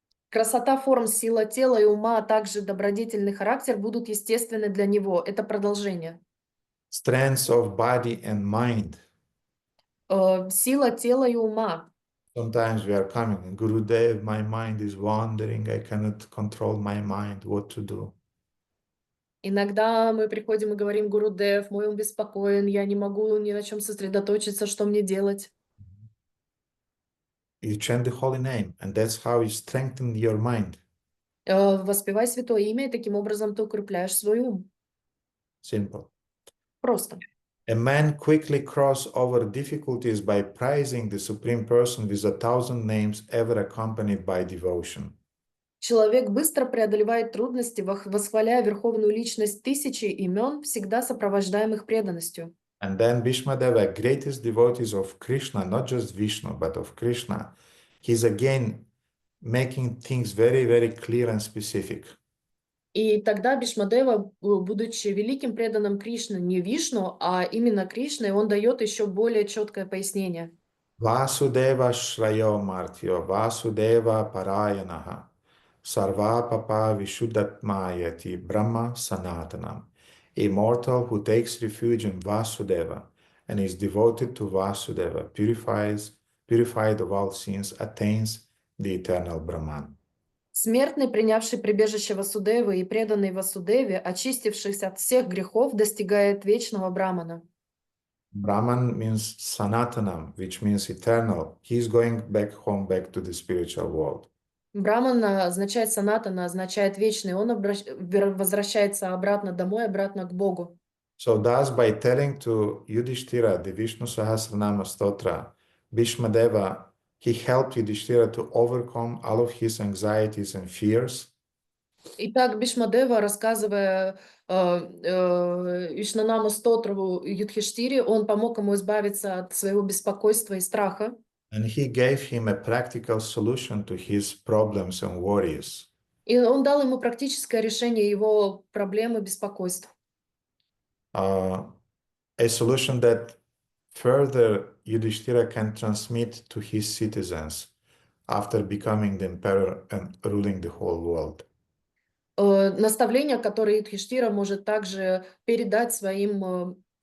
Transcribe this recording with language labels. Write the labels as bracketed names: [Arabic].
[Russian] красота форм, сила тела и ума, а также добродетельный характер будут естественны для него. Это продолжение. [English] Strength of body and mind. [Russian] Сила тела и ума. [English] Sometimes we are coming, Gurudev, my mind is wandering, I cannot control my mind, what to do? [Russian] Иногда мы приходим и говорим: Гурудев, мой ум беспокоен, я не могу ни на чем сосредоточиться, что мне делать? [English] You chant the holy name, and that's how you strengthen your mind. [Russian] Воспевай святое имя, и таким образом ты укрепляешь свой ум. [English] Simple. [Russian] Просто. [English] A man quickly cross over difficulties by praising the Supreme Person with 1000 names ever accompanied by devotion. [Russian] Человек быстро преодолевает трудности, восхваляя Верховную Личность тысячи имен, всегда сопровождаемых преданностью. [English] And then Bhīṣmadeva, greatest devotees of Krishna, not just Vishnu, but of Krishna, he's again making things very, very clear and specific. [Russian] И тогда Бhīṣmadeva, будучи великим преданным Кришны, не Вишну, а именно Кришной, он дает еще более четкое пояснение. [Sanskrit] Vasudeva Shrayo Martyo, Vasudeva Parayanaha, Sarva Papa Vishuddhatmayati, Brahma Sanatanam. [English] A mortal who takes refuge in Vasudeva and is devoted to Vasudeva, purified of all sins, attains the eternal Brahman. [Russian] Смертный, принявший прибежище Васудевы и преданный Васудеве, очистившись от всех грехов, достигает вечного Брамана. [English] Brahman means Sanatanam, which means eternal. He is going back home, back to the spiritual world. [Russian] Браман означает санатана, означает вечный. Он возвращается обратно домой, обратно к Богу. [English] So thus, by telling to Yudhishthira the Vishnu Sahasranama Stotra, Bhīṣmadeva, he helped Yudhishthira to overcome all of his anxieties and fears. [Russian] Итак, Бhīṣmadeva, рассказывая Вишнанаму Стотру Юдхиштире, он помог ему избавиться от своего беспокойства и страха. [English] And he gave him a practical solution to his problems and worries. [Russian] И он дал ему практическое решение его проблем и беспокойств. [English] A solution that further Yudhishthira can transmit to his citizens after becoming the emperor and ruling the whole world. [Russian] Наставления, которые Юдхиштира может также передать своим